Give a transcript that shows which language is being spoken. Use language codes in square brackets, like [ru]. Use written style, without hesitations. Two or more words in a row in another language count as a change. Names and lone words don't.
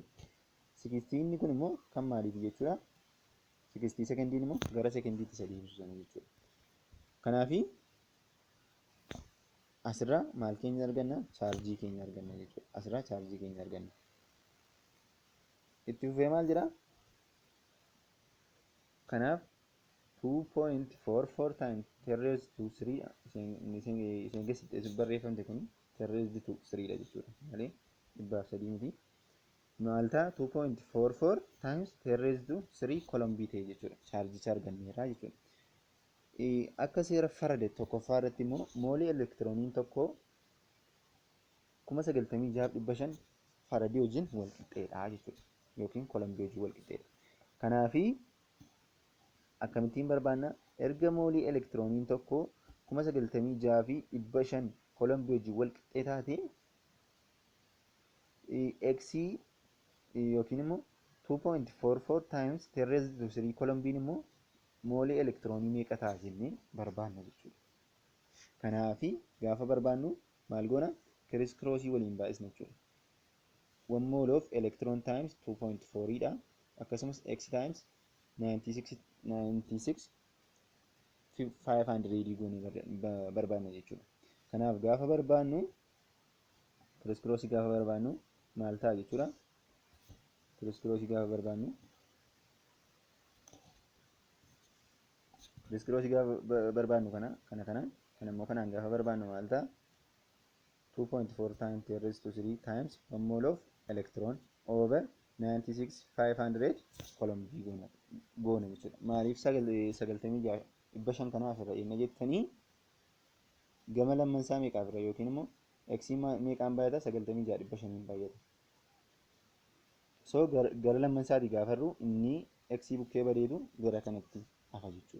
[om] 16 kun immoo kan maaliiti jechuudha? 60 sekendiin immoo gara sekendiitti isa deebisu sana jechuudha. Kanaafi asirraa maal keenya arganna? Chaarjii keenya arganna jechuudha. Asirraa chaarjii keenya arganna. Itti fufee maal jedha? Kanaaf 2.44 [en] times 10 raised to 3 [om] isin keessatti barreeffamte kun [en] 10 raised to 3 [om] dha jechuudha malee 300 miti. Maal ta'a? 2.44 [en] times 10 raised to 3 [om] coulombii ta'e jechuudha. Chaarjicha arganneerra jechuudha. Akka seera Faraday tokkoffaa irratti immoo moolii elektirooniin tokko 96,500 Faraday wajjin wal qixxeedha jechuudha. Yookiin coulombii wajjin wal qixxeedha. Kanaafi akkamittiin barbaanna? Erga moolii elektirooniin tokko 96,500 coulombii wajjin wal qixxee taate x yookiin immoo 2.44 [en] times 10 raised to 3 [om] coulombiin immoo moolii elektiroonii meeqa ta'a jennee barbaanna jechuudha. Kanaafi gaafa barbaannu maal goona? Criss crossii waliin baay'isna jechuudha. [en] 1 mole of electron times 2.4 dha. [om] Akkasumas x times 96,500 goonee barbaanna jechuudha. Kanaaf gaafa barbaannu criss crossii gaafa barbaannu maal ta'a jechuudha? Criss crossii gaafa barbaannu criss crossii gaafa barbaannu kana immoo kanaan gaafa barbaannu maal ta'a? [en] 2.4 times 10 raised to 3 times 1 mole of electron over 96,500 [om] coulombii goona jechuudha. Maaliif 96,500 kanaaf irra inni jettanii gama lammansaa meeqaaf irra yookiin immoo x meeqaan baay'ata? 96,500 baay'ata. So gara lammansaatii gaafarru inni x bukkee bareedu gara kanatti hafa jechuudha.